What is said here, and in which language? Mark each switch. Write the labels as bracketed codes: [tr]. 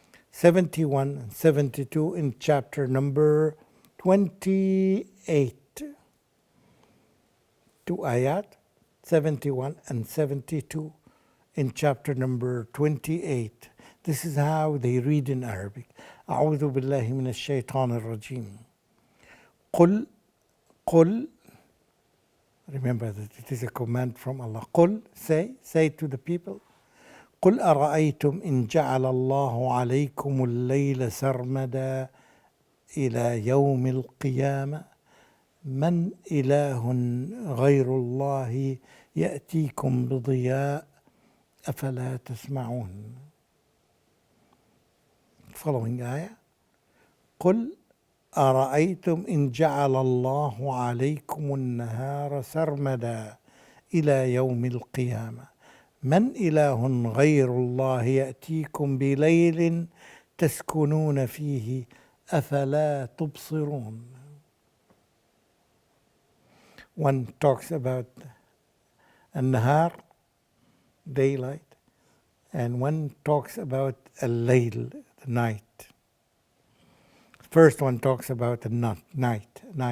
[en] 71 and 72 in chapter number 28. Two ayat, 71 and 72 in chapter number 28. This is how they read in Arabic. [ar] أعوذ بالله من الشيطان الرجيم. قل. [en] Remember that it is a command from Allah. قل, say to the people. [ar] قل أرأيتم إن جعل الله عليكم الليل سرمدا إلى يوم القيامة من إله غير الله يأتيكم بضياء أفلا تسمعون. [en] Following ayah. [ar] قل أرأيتم إن جعل الله عليكم النهار سرمدا إلى يوم القيامة من إله غير الله يأتيكم بليل تسكنون فيه أفلا تبصرون. [en] One talks about النهار, daylight, and one talks about الليل, the night. First one talks about the night.